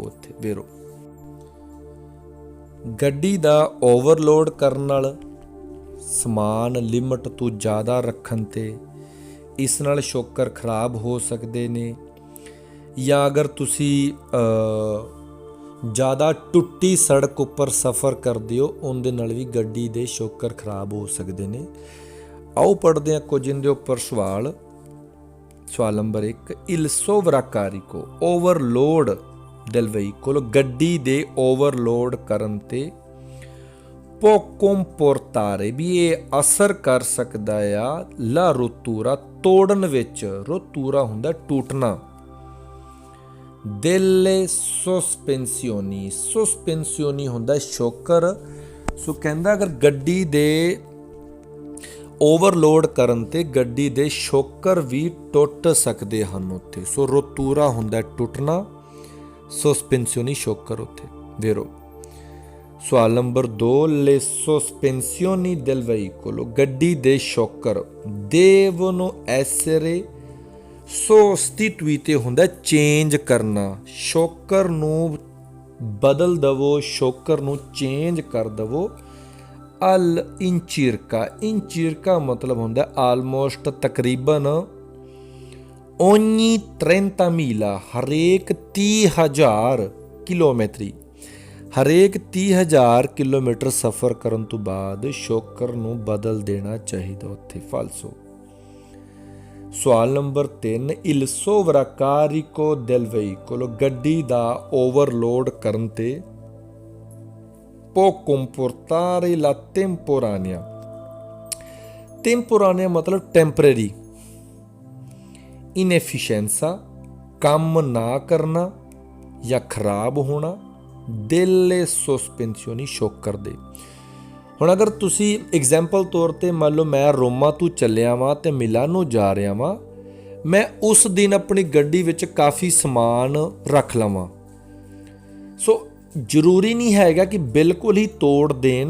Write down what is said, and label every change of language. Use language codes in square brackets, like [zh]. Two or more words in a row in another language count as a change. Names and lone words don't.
[pa] ਉੱਥੇ ਵੇਰੋ ਗੱਡੀ ਦਾ ਓਵਰਲੋਡ ਕਰਨ ਨਾਲ, ਸਮਾਨ ਲਿਮਟ ਤੋਂ ਜ਼ਿਆਦਾ ਰੱਖਣ ਤੇ ਇਸ ਨਾਲ ਸ਼ੋਕਰ ਖਰਾਬ ਹੋ ਸਕਦੇ ਨੇ, ਜਾਂ ਅਗਰ ਤੁਸੀਂ ਜ਼ਿਆਦਾ ਟੁੱਟੀ ਸੜਕ ਉੱਪਰ ਸਫ਼ਰ ਕਰਦੇ ਹੋ ਉਹਦੇ ਨਾਲ ਵੀ ਗੱਡੀ ਦੇ ਸ਼ੋਕਰ ਖਰਾਬ ਹੋ ਸਕਦੇ ਨੇ। ਆਓ ਪੜ੍ਹਦੇ ਹਾਂ ਕੁਝ ਇਹਦੇ ਉੱਪਰ ਸਵਾਲ। ਸਵਾਲ ਨੰਬਰ 1, [it] il sovraccarico [pa] ਓਵਰਲੋਡ [it] del veicolo, [pa] ਗੱਡੀ ਦੇ ਓਵਰਲੋਡ ਕਰਨ ਤੇ [it] può comportare [pa] ਵੀ ਇਹ ਅਸਰ ਕਰ ਸਕਦਾ ਆ [it] la rottura [pa] ਤੋੜਨ ਵਿੱਚ, ਰੋਤੂਰਾ ਹੁੰਦਾ ਟੁੱਟਣਾ, [it] delle sospensioni, sospensioni [pa] ਹੁੰਦਾ ਸ਼ੋਕਰ। ਸੋ ਕਹਿੰਦਾ ਅਗਰ ਗੱਡੀ ਦੇ ਓਵਰਲੋਡ ਕਰਨ ਤੇ ਗੱਡੀ ਦੇ ਸ਼ੋਕਰ ਵੀ ਟੁੱਟ ਸਕਦੇ ਹਨ ਉੱਥੇ। ਸੋ ਰੋਤੂਰਾ ਹੁੰਦਾ ਟੁੱਟਣਾ, ਸੋਸਪੈਂਸਿਓਨੀ ਸ਼ੋਕਰ ਉੱਥੇ ਵੇਰੋ। ਸਵਾਲ ਨੰਬਰ 2, [it] le sospensioni del veicolo, [pa] ਗੱਡੀ ਦੇ ਸ਼ੋਕਰ [it] devono essere sostituite [pa] ਹੁੰਦਾ ਚੇਂਜ ਕਰਨਾ, ਸ਼ੋਕਰ ਨੂੰ ਬਦਲ ਦਵੋ, ਸ਼ੋਕਰ ਨੂੰ ਚੇਂਜ ਕਰ ਦਵੋ। [it] all'incirca, [pa] ਇਨਚਿਰਕਾ ਮਤਲਬ ਹੁੰਦਾ ਆਲਮੋਸਟ ਤਕਰੀਬਨ ogni 30.000, ਹਰੇਕ 30,000 ਕਿਲੋਮੀਟਰੀ, ਹਰੇਕ 30,000 ਕਿਲੋਮੀਟਰ ਸਫ਼ਰ ਕਰਨ ਤੋਂ ਬਾਅਦ ਸ਼ੋਕਰ ਨੂੰ ਬਦਲ ਦੇਣਾ ਚਾਹੀਦਾ ਉੱਥੇ। ਫਾਲਸੋ। ਸਵਾਲ ਨੰਬਰ 3, [it] il sovraccarico del veicolo, [pa] ਗੱਡੀ ਦਾ ਓਵਰਲੋਡ ਕਰਨ ਤੇ [it] può comportare la temporanea, temporanea [pa] ਮਤਲਬ ਟੈਂਪਰੇਰੀ, ਇਨਐਫੀਸ਼ੈਂਸਾ ਕੰਮ ਨਾ ਕਰਨਾ ਜਾਂ ਖਰਾਬ ਹੋਣਾ, [it] delle sospensioni [pa] ਸ਼ੋਕਰ ਦੇ। ਹੁਣ ਅਗਰ ਤੁਸੀਂ ਐਗਜ਼ਾਮਪਲ ਤੌਰ ਤੇ ਮੰਨ ਲਓ ਮੈਂ ਰੋਮਾ ਤੋਂ ਚੱਲਿਆ ਵਾਂ ਤੇ ਮਿਲਾਨੋ ਜਾ ਰਿਹਾ ਵਾਂ, ਮੈਂ ਉਸ ਦਿਨ ਆਪਣੀ ਗੱਡੀ ਵਿੱਚ ਕਾਫੀ ਸਮਾਨ ਰੱਖ ਲਵਾਂ। ਸੋ ਜ਼ਰੂਰੀ ਨਹੀਂ ਹੈਗਾ ਕਿ ਬਿਲਕੁਲ ਹੀ ਤੋੜ ਦੇਣ।